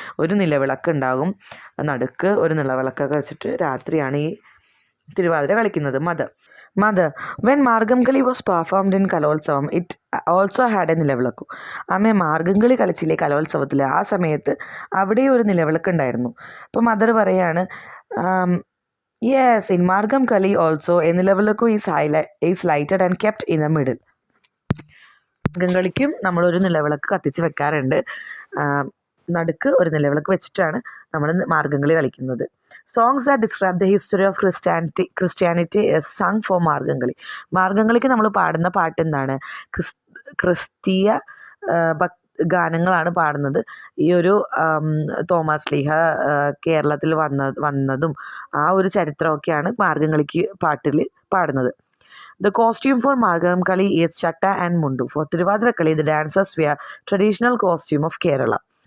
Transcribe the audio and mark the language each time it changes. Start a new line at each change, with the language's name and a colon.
Malayalam: ഒരു നിലവിളക്ക് ഉണ്ടാകും നടുക്ക്, ഒരു നിലവിളക്കൊക്കെ വെച്ചിട്ട് രാത്രിയാണ് ഈ തിരുവാതിര കളിക്കുന്നത്.
English: Mother, when Margamkali was performed in Kalolsavam it also had a nilavilakku.
Malayalam: അമ്മ മാർഗംകളി കളിച്ചില്ലേ കലോത്സവത്തിൽ, ആ സമയത്ത് അവിടെ ഒരു നിലവിളക്ക് ഉണ്ടായിരുന്നു. അപ്പോൾ മദർ പറയാണ്,
English: yes, in Margamkali also a nilavilakku is lighted and kept in the middle.
Malayalam: മാർഗംകളിക്കും നമ്മളൊരു നിലവിളക്ക് കത്തിച്ച് വെക്കാറുണ്ട്, നടുക്ക് ഒരു നിലവിളക്ക് വെച്ചിട്ടാണ് നമ്മൾ മാർഗംകളി കളിക്കുന്നത്.
English: songs that describe the history of Christianity is sung for
Malayalam: മാർഗംകളിക്ക് നമ്മൾ പാടുന്ന പാട്ട് എന്താണ്? ക്രിസ്തീയ ഗാനങ്ങളാണ് പാടുന്നത്. ഈ ഒരു തോമസ് ലീഹ കേരളത്തിൽ വന്നതും ആ ഒരു ചരിത്രമൊക്കെയാണ് മാർഗംകളിക്ക് പാട്ടിൽ പാടുന്നത്.
English: The costume for Margamkali is chatta and mundu. For Thiruvathirakkali, the dancers wear traditional costume of Kerala.